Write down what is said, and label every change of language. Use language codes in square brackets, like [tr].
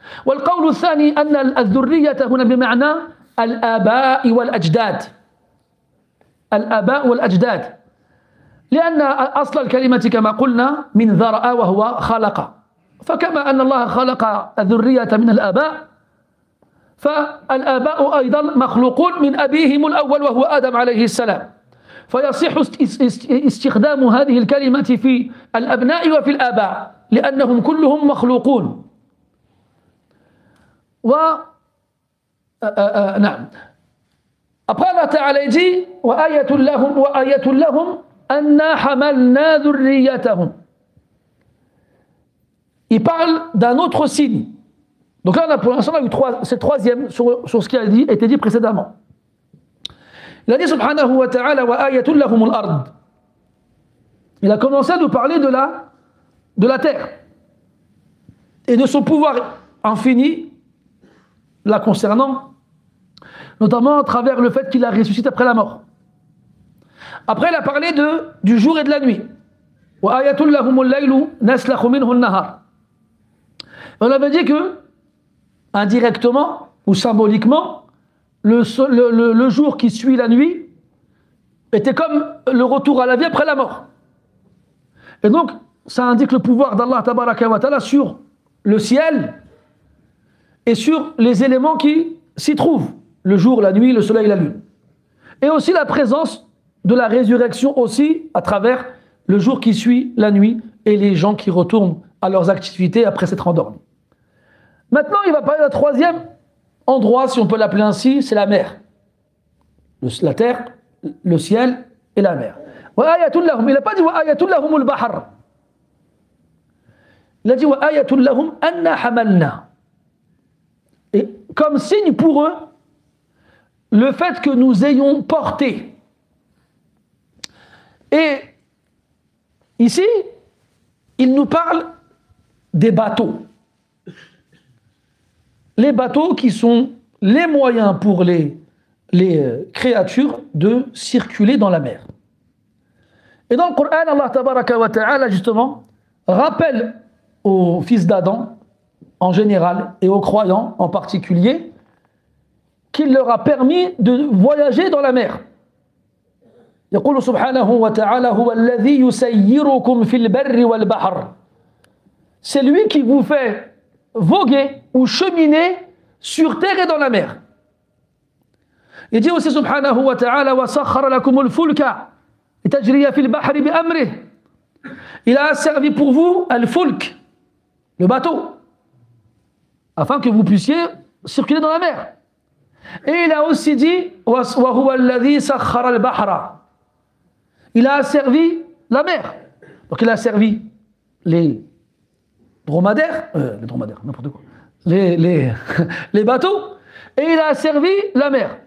[ar] والقول الثاني أن الذرية هنا بمعنى الآباء والأجداد، الآباء والأجداد، لأن أصل الكلمة كما قلنا من ذرأ وهو خلق، فكما أن الله خلق الذرية من الآباء فالآباء أيضا مخلوقون من أبيهم الأول وهو آدم عليه السلام، فيصح استخدام هذه الكلمة في الأبناء وفي الآباء لأنهم كلهم مخلوقون. نعم. [fr] Après Allah Ta'ala dit [ar] وآية لهم أنا حملنا ذريتهم. [fr] Il parle d'un autre signe. Donc là, pour l'instant, on a eu c'est troisième sur ce qui a été dit précédemment. Il a dit [ar] subhanahu wa ta'ala وآية لهم الأرض. [fr] Il a commencé à nous parler de la terre et de son pouvoir infini la concernant, notamment à travers le fait qu'il a ressuscité après la mort. Après, il a parlé du jour et de la nuit. [ar] وآية لهم الليل نسلخ منه النهار. [fr] On avait dit que, indirectement ou symboliquement, le jour qui suit la nuit était comme le retour à la vie après la mort. Et donc, ça indique le pouvoir d'Allah Tabaraka wa Ta'ala sur le ciel et sur les éléments qui s'y trouvent, le jour, la nuit, le soleil, la lune. Et aussi la présence de la résurrection aussi à travers le jour qui suit la nuit et les gens qui retournent à leurs activités après s'être endormis. Maintenant, il va parler d'un troisième endroit, si on peut l'appeler ainsi, c'est la mer. La terre, le ciel et la mer. Il n'a pas dit [ar] وَآيَةٌ لَهُمُ الْبَحْرِ. [fr] Il a dit [ar] وَآيَةٌ لَهُمْ أَنَّا حَمَلْنَا. [fr] Et comme signe pour eux, le fait que nous ayons porté. Et ici, il nous parle des bateaux. Les bateaux qui sont les moyens pour les créatures de circuler dans la mer. Et dans le Coran, Allah Tabaraka wa Ta'ala justement rappelle aux fils d'Adam en général et aux croyants en particulier qu'il leur a permis de voyager dans la mer. [ar] يقول سبحانه وتعالى هو الذي يسيركم في البر والبحر. [fr] C'est lui qui vous fait voguer ou cheminer sur terre et dans la mer. Il dit aussi [ar] subhanahu wa ta'ala وَسَخَّرَ لَكُمُ الْفُلْكَ لِتَجْرِيَ فِي الْبَحْرِ بِأَمْرِهِ. [fr] Il a servi pour vous al-fulk, le bateau, afin que vous puissiez circuler dans la mer. Et il a aussi dit [ar] وَهُوَ الَّذِي سَخَّرَ الْبَحْرَ. [fr] Il a servi la mer. Donc il a servi les dromadaires, n'importe quoi, les bateaux, et il a servi la mer.